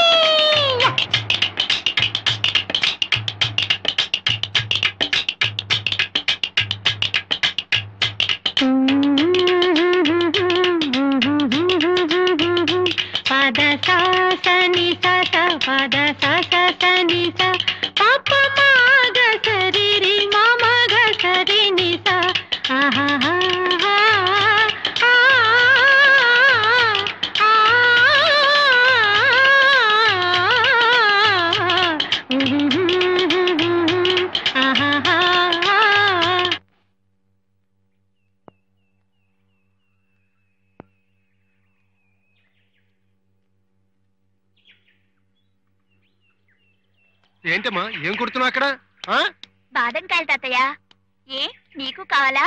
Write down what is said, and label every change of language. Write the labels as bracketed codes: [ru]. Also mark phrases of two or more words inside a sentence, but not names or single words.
[te] पद सा सा नि सा सा पद सा सा सा नि सा पाप मा ग स रि रि मा मा ग स रि नि सा आहा हा हा आ आहा हा। ఏంటమ్మా ఏం కొడుతున్నావు అక్కడ? బాదం కాయలు తాతయ్య, ఏ నీకు కావాలా?